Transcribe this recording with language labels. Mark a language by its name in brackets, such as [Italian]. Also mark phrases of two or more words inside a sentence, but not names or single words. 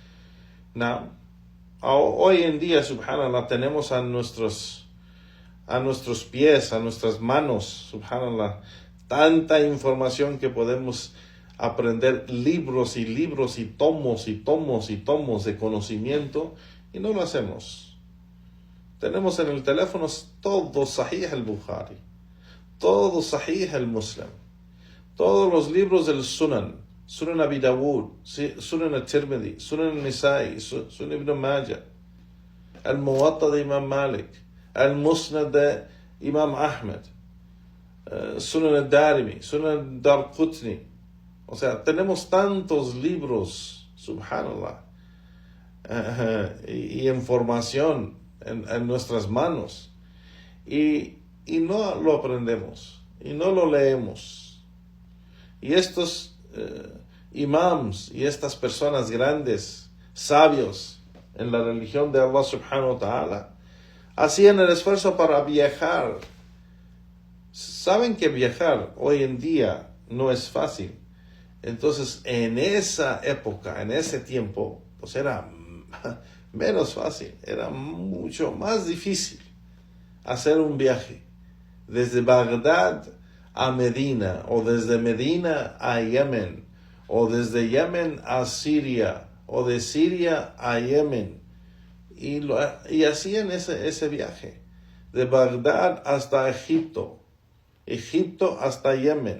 [Spanish] Hoy en día, subhanallah, tenemos a nuestros pies, a nuestras manos, subhanallah, tanta información que podemos aprender libros y libros y tomos y tomos y tomos de conocimiento, y no lo hacemos. Tenemos en el teléfono todo Sahih al-Bukhari, todo Sahih al-Muslim, todos los libros del Sunan Abi Dawud, Sunan al-Tirmidhi, Sunan al-Nisa'i, Sunan Ibn Majah, al-Muwatta de Imam Malik, al-Musnad de Imam Ahmed, Sunan al-Darimi, Sunan al-Darqutni. O sea, tenemos tantos libros, subhanallah, y información en nuestras manos, y no lo aprendemos, y no lo leemos. Y estos imams y estas personas grandes, sabios en la religión de Allah [Arabic] سبحانه وتعالى, [Spanish] hacían el esfuerzo para viajar. Saben que viajar hoy en día no es fácil. Entonces, en esa época, en ese tiempo, pues era menos fácil, era mucho más difícil hacer un viaje desde Bagdad a Medina, o desde Medina a Yemen, o desde Yemen a Siria, o de Siria a Yemen, y hacían ese viaje de Bagdad hasta Egipto hasta Yemen.